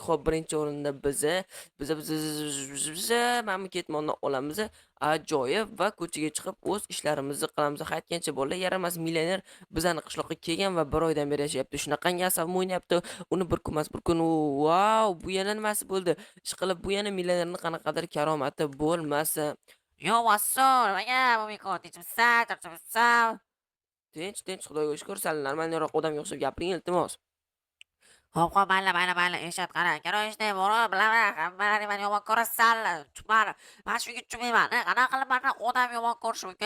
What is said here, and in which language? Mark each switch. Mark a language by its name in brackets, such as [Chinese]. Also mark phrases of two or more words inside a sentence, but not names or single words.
[Uzbek] Xo'p, birinchi o'rinda biza mana ketmonni olamiz. Ajoyib va ko'chaga chiqib o'z ishlarimizni qilamiz. Aytgancha bolalar, yaramas millioner bizani qishloqqa kelgan va 1 oydan beri yashayapti. Shunaqangi asabim o'ynayapti. Uni bir kun emas, bir kun vau, bu yana nimasi bo'ldi? Ishqilib, bu yana millionerning qanaqadir karomati bo'lmasa. [English] Yo, what's up? [Uzbek] Vaya, momiko, tinchimsan, charchabsan. Tinch, tinch, Xudoga shukr. Sal normalniroq odamga o'xshab gapiring, iltimos. Hop, hop, mayli, eshit, qara. Короче, bora, bilaman, hammalari meni yomon ko'rasanlar. Chumari, man shunga tushunmayman. Qanaqa qilib mani odam yomon ko'rishi mumkin?